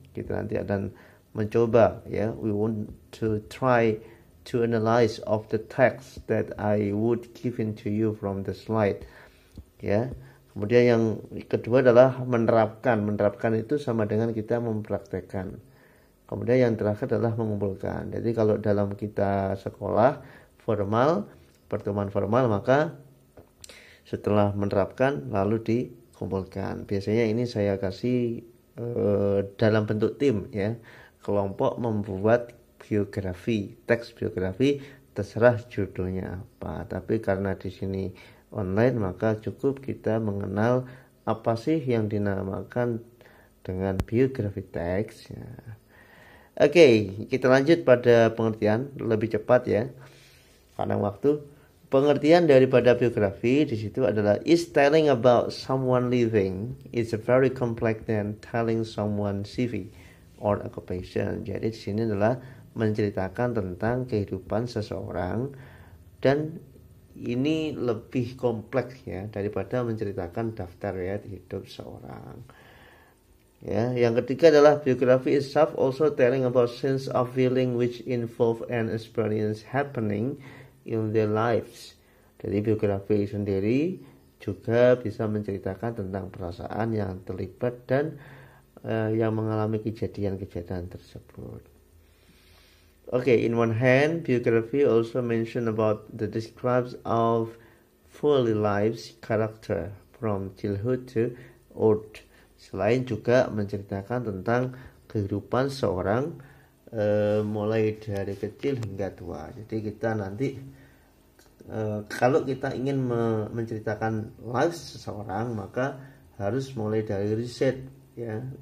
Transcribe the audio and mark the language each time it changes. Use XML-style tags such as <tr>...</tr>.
<id>Kita nanti akan mencoba, ya,</id> <en>we want to try to analyze of the text that I would give into you from the slide, ya.</en> <id>Kemudian yang kedua adalah menerapkan. Menerapkan itu sama dengan kita mempraktekkan. Kemudian yang terakhir adalah mengumpulkan. Jadi kalau dalam kita sekolah formal, pertemuan formal, maka setelah menerapkan lalu dikumpulkan. Biasanya ini saya kasih dalam bentuk tim, ya. Kelompok membuat biografi, teks biografi, terserah judulnya apa. Tapi karena di sini online, maka cukup kita mengenal apa sih yang dinamakan dengan biografi teks. Ya. Oke, kita lanjut pada pengertian lebih cepat ya, karena waktu. Pengertian daripada biografi di situ adalah</id> <en>is telling about someone living. It's a very complex than telling someone CV or occupation.</en> <id>Jadi di sini adalah menceritakan tentang kehidupan seseorang, dan ini lebih kompleks ya daripada menceritakan daftar riwayat hidup seorang. Ya, yang ketiga adalah biografi</id> <en>itself also telling about sense of feeling which involve an experience happening in their lives.</en> <id>Jadi biografi sendiri juga bisa menceritakan tentang perasaan yang terlibat dan yang mengalami kejadian-kejadian tersebut.</id> <en>Okay, in one hand, biography also mention about the describes of fully lives character from childhood to old.</en> <id>Selain juga menceritakan tentang kehidupan seorang mulai dari kecil hingga tua. Jadi kita nanti kalau kita ingin menceritakan lives seseorang, maka harus mulai dari riset, ya.</id>